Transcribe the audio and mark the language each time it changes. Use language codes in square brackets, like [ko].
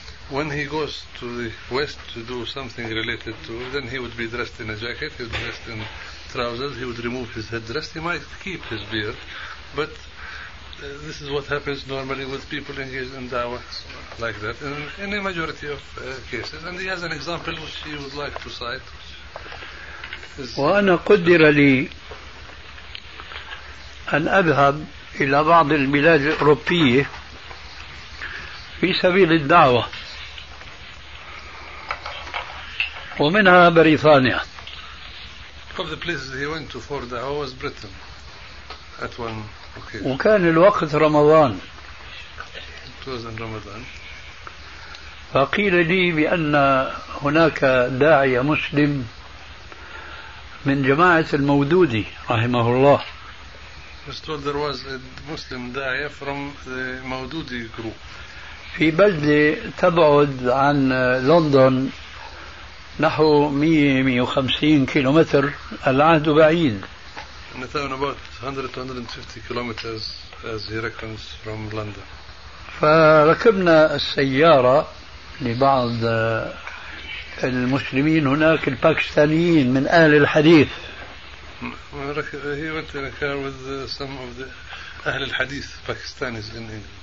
[en] When he goes to the West to do something related to, then he would be dressed in a jacket, he's dressed in trousers, he would remove his headdress, he might keep his beard, but this is what happens normally with people engaged in da'wah like that in a majority of cases. And he has an example which he would like to cite. [ar] وأنا قدر لي أن أذهب إلى بعض البلاد الأوروبية في سبيل الدعوة، ومنها بريطانيا. [en] Of the places he went to for the hour was Britain at one occasion. [ar] وكان الوقت رمضان. [en] It was in Ramadan. [ar] فقيل لي بأن هناك داعية مسلم من جماعة المودودي رحمه الله. [en] Was told there was a Muslim داعية from the Maududi group. [ar] في بلدة تبعد عن لندن نحو 150 كيلومتر، العهد بعيد. [en] نتاون about 150 kilometres as he reckons from London. [ar] فركبنا السيارة لبعض المسلمين هناك الباكستانيين من أهل الحديث. [en] He went in a car with some of the أهل الحديث Pakistanis in